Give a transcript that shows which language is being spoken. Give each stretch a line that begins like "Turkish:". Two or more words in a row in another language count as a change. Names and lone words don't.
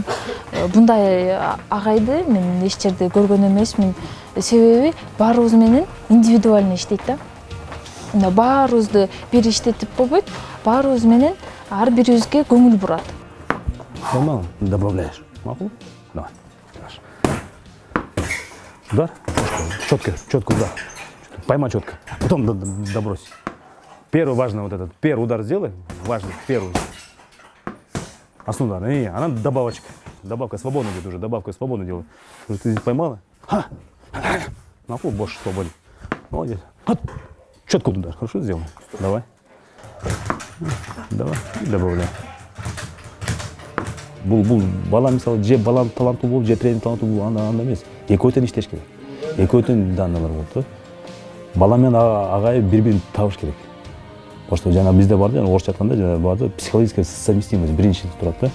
Kyrgyz: Bunday агайды мен эч жерде көргөн эмесмин. Себеби баарыбыз менен индивидуально иштейт да. Мына баарыбызды бир иштетип койбойт, баарыбыз менен ар бирибизге көңүл бурат.
Russian: Нормально, добавляешь. Макул? Давай. Удар. Четко удар. Поймай четко. Потом добрось. Первый важный вот этот. Первый удар сделай. Важный. Первый. Основной удар. И она добавочка. Добавка свободно идет уже. Добавка свободно делай. Ты здесь поймала? Ха! Макул больше свободен. Молодец. Четко удар. Хорошо сделай. Давай. Давай. Добавляй.
Kyrgyz: Бул бала мисалы же баланын таланты болуп, же тренинг таланты болуп, анда эмес. Экөө тең иштеш керек. Экөө тең данналар болот да. Бала менен агай бири-бирин табыш керек. Ошто жана бизде бар да, орусча айтканда жана бар да,
Russian: психологическая совместимость
Kyrgyz: биринчи турат да.